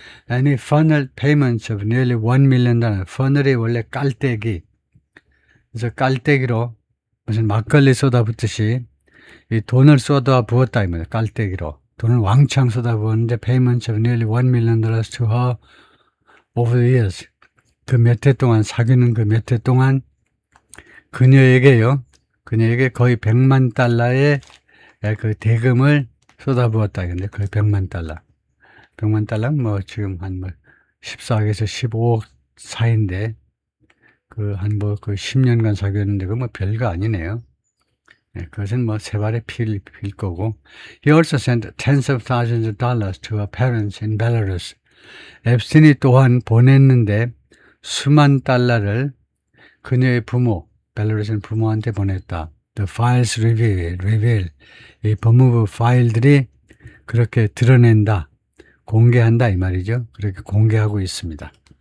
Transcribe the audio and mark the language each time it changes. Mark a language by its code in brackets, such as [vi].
[en] And he funneled payments of nearly $1 million. [ko] funnel이 원래 깔때기. 그래서 깔때기로 무슨 막걸리 쏟아붓듯이 이 돈을 쏟아 부었다 이거예요. 깔때기로 돈을 왕창 쏟아 부었는데 [en] payments of nearly $1 million to her over the years. [ko] 그 몇 해 동안 사귀는 그 몇 해 동안 그녀에게 거의 $100만 그 대금을 쏟아부었다. 근데 거의 $100만. $100만 지금 한 14억에서 15억 사이인데 그 10년간 사귀었는데 그 별거 아니네요. 그것은 세 발의 피를 빌 거고. [en] He also sent tens of thousands of dollars to her parents in Belarus. [ko] 앱스틴이 또한 보냈는데 수만 달러를 그녀의 부모, 벨라루스 부모한테 보냈다. [en] The files reveal. [ko] 이 법무부 파일들이 그렇게 드러낸다, 공개한다 이 말이죠. 그렇게 공개하고 있습니다.